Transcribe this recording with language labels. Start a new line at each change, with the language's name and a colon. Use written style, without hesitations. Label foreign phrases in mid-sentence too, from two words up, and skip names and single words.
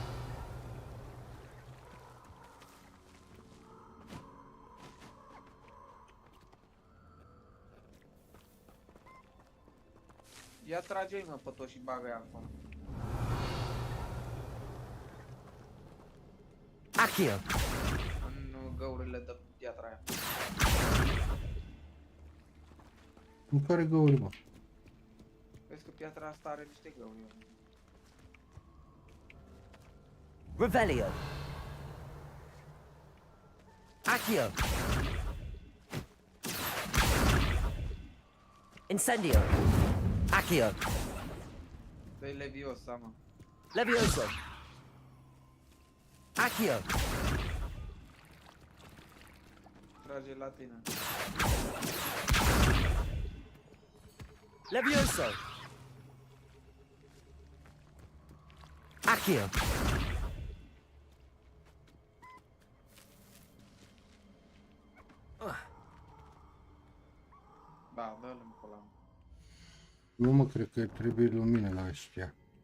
Romanian: Ia trage-i, mă, pe tot și bagă-i acolo. Accio. În găurile de piatra aia. În care găuri, mă? Vezi că piatra asta are niște găuri. Revelio. Accio. Incendio. Accio. Dă-i Leviosa, mă. Levioso. Accio. Trage la tine. Levioso. Accio. Da, dă-l în pula. Nu mă cred că trebuie lumină la ăștia.